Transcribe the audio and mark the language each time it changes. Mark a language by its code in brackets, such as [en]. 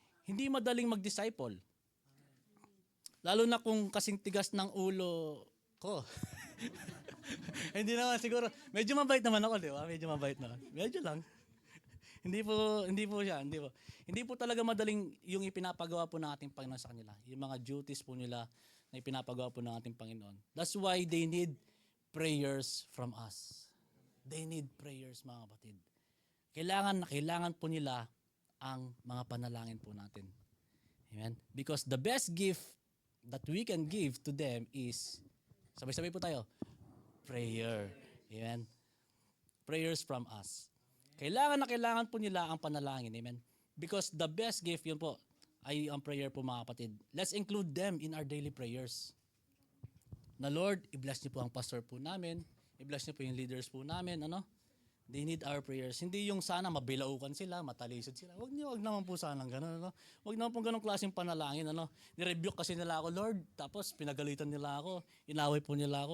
[tl] Hindi madaling mag-disciple. Lalo na kung kasing tigas ng ulo ko. Hindi naman siguro. Medyo mabait naman ako, di ba? Medyo mabait naman. Medyo lang. Hindi po siya. Hindi po talaga madaling yung ipinapagawa po ng ating Panginoon sa kanila. Yung mga duties po nila na ipinapagawa po ng ating Panginoon. [en] That's why they need prayers from us. They need prayers, mga kapatid. [tl] Kailangan po nila ang mga panalangin po natin. Amen? [en] Because the best gift that we can give to them is, [tl] sabay-sabay po tayo, [en] prayer. Amen? Prayers from us. [tl] Kailangan po nila ang panalangin. Amen? [en] Because the best gift, [tl] yun po, ay ang prayer po, mga kapatid. [en] Let's include them in our daily prayers. [tl] Na Lord, i-bless niyo po ang pastor po namin, i-bless niyo po yung leaders po namin, [en] They need our prayers. [tl] Hindi yung sana mabilaukan sila, matalisod sila. Wag naman po sana gano'n, Wag naman po ganong klaseng panalangin, Ni-rebuke kasi nila ako, Lord, tapos pinagalitan nila ako, inaway po nila ako.